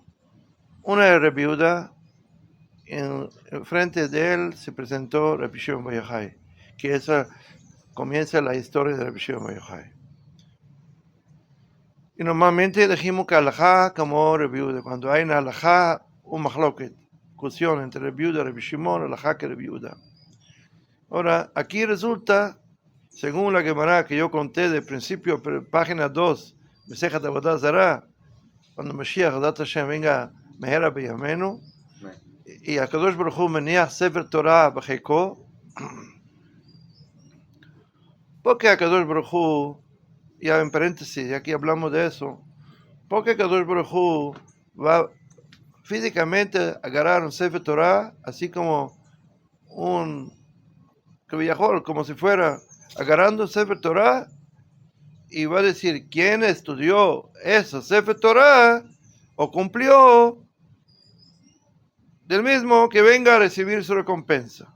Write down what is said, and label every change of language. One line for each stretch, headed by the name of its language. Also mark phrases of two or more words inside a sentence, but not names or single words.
Spanish: Una de Rabbi Yehuda, en frente de él se presentó Rabbi Shimon bar Yochai, que esa comienza la historia de Rabbi Shimon bar Yochai. Y normalmente dijimos que alajá como Rabbi Yehuda, cuando hay en alajá un mahloket, discusión entre Rabbi Yehuda y Rabbi Shimon, alajá que Rabbi Yehuda. Ahora, aquí resulta, según la Gemara que yo conté de principio, página 2,
Hebrew: Mesejat Avodah Zarah, cuando משיח, דאתא השם, venga מהרה בימינו, y הקדוש ברוך הוא מניח ספר תורה בחיקו, porque הקדוש ברוך הוא,
Spanish: ya en paréntesis, ya que hablamos de eso, porque
Hebrew: הקדוש ברוך הוא
Spanish: va físicamente agarrar un
Hebrew: ספר תורה,
Spanish: así como un viajó como si fuera agarrando un
Hebrew: ספר תורה,
Spanish: y va a decir quién estudió eso
Hebrew: ספר תורה
Spanish: o cumplió, del mismo que venga a recibir su recompensa.